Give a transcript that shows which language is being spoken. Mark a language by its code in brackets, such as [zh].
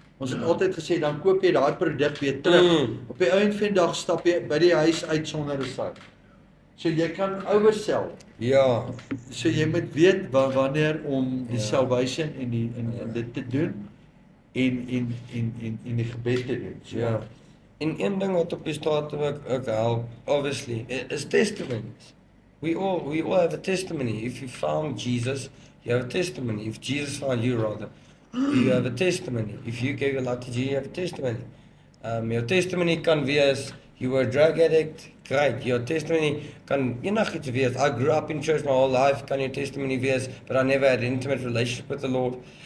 [af] Ons het altyd gesê dan koop jy daai produk weer terug. Op die einde van die dag stap jy by die huis uit sonder 'n sak. So jy kan oversell. Ja. So jy moet weet wanneer om die salvation en dit te doen. In die gebed te doen. So. Ja. En een ding wat op die staat ook help, obviously, is testimonies. [en] We all have a testimony. If you found Jesus, you have a testimony. If Jesus found you, rather, you have a testimony. If you gave your life to Jesus, you have a testimony. Your testimony can be as you were a drug addict, great. Your testimony can [af] enigiets wees. [en] I grew up in church my whole life, can your testimony [af] wees, [en] but I never had an intimate relationship with the Lord.